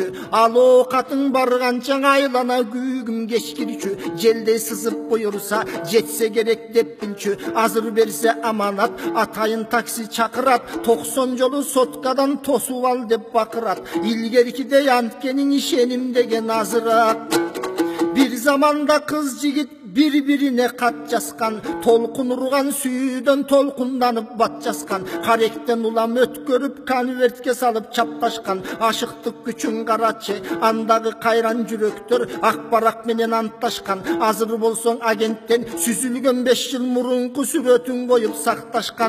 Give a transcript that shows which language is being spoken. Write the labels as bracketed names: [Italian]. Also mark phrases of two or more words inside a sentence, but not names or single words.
[Kyrgyz] Ал оокатың барганча айлана күйгүм кечкирчү. Желдей сызып буйурса жетсе керек деп билчү. Азыр берсе аманат атайын такси чакырат. 90 жолу соткадан тосуп ал деп бакырат. Илгеркидей анткениң ишеним деген азыраак. Бир заманда кыз жигит бири-бирине кат жазган. Толкун урган сүйүүдөн толкунданып бат жазган. Каректен улам өткөрүп конвертке салып чапташкан. Ашыктык күчүн карачы андагы кайран жүрөктөр акбарак менен антташкан. Азыр болсоң агенттен сүзүлгөн 5 жыл мурунку сүрөтүн коюп сакташкан.